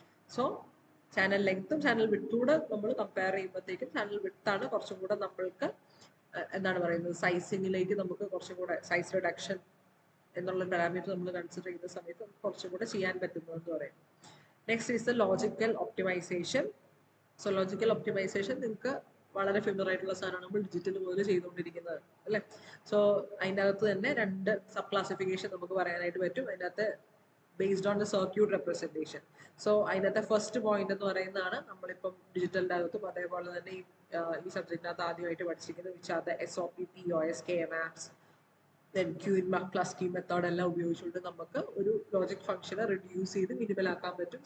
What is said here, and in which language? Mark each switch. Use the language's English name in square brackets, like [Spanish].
[Malayalam] So channel ലെങ്ത്തും channel വിഡ്ത്തൂടെ നമ്മൾ compare ചെയ്യുമ്പോഴത്തേക്കും ചാനൽ വിഡ്ത്താണ് കുറച്ചും കൂടെ നമ്മൾക്ക് എന്താണ് പറയുന്നത് സൈസിങ്ങിലേക്ക് നമുക്ക് കുറച്ചും കൂടെ സൈസ് റിഡക്ഷൻ എന്നുള്ള പാരാമീറ്റർ നമ്മൾ കൺസിഡർ ചെയ്യുന്ന സമയത്ത് നമുക്ക് കുറച്ചും കൂടെ ചെയ്യാൻ പറ്റുന്നതെന്ന് പറയും. [English] Next is the logical optimisation. [Malayalam] So logical optimisation നിങ്ങൾക്ക് വളരെ ഫെമിലർ ആയിട്ടുള്ള സാധനമാണ്, നമ്മൾ ഡിജിറ്റൽ മുതൽ ചെയ്തുകൊണ്ടിരിക്കുന്നത് അല്ലേ. സോ അതിൻ്റെ അകത്ത് തന്നെ 2 സബ് ക്ലാസിഫിക്കേഷൻ നമുക്ക് പറയാനായിട്ട് പറ്റും. അതിൻ്റെ അകത്ത് [English] based on the circuit representation. [Malayalam] So അതിനകത്തെ ഫസ്റ്റ് പോയിന്റ് എന്ന് പറയുന്നതാണ് നമ്മളിപ്പം ഡിജിറ്റലിൻ്റെ അകത്തും അതേപോലെ തന്നെ ഈ സബ്ജക്റ്റിനകത്ത് ആദ്യമായിട്ട് പഠിച്ചിരിക്കുന്നത് which are the SOP, POS, KMAPS, then Q+Q method എല്ലാം ഉപയോഗിച്ചുകൊണ്ട് നമുക്ക് ഒരു ലോജിക് ഫംഗ്ഷനെ റിഡ്യൂസ് ചെയ്ത് മിനിമൽ ആക്കാൻ പറ്റും.